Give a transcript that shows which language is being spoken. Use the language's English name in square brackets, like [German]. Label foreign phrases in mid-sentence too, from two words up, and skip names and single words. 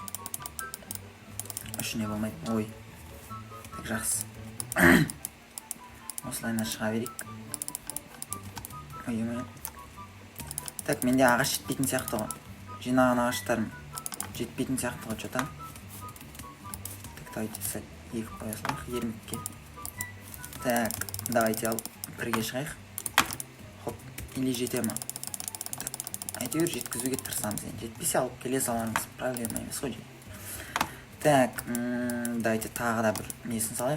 [Kazakh] Үшіне болмайды. Ой. Так, жақсы. Осылайына шыға берейік. Ой. Так, менде ағаш жетпейтін сияқты ғой. Жинаған ағаштарым жетпейтін сияқты ғой, [Russian] что-то. Так, давайте [Kazakh] сәл егіп қоясылайық, ермекке. [Russian] Так, давайте [Kazakh] ал бірге шығайық. Хоп, или жете ма? Әйтеуір жеткізуге тырысамыз. Жетпесе алып келе саламыз, проблема емес қой. [Russian] Так, давайте [Kazakh] тағы да бір несін салайық.